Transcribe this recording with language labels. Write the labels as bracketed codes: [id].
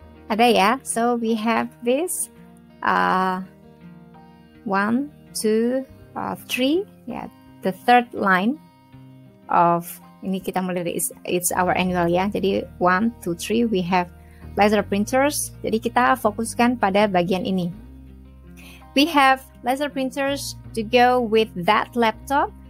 [id] Ada, ya. [en] So we have this 1, 2, 3, ya. The third line of [id] ini kita mulai dari [en] it's our annual, ya. Jadi 1, 2, 3 we have laser printers. [id] Jadi kita fokuskan pada bagian ini. [en] We have laser printers to go with that laptop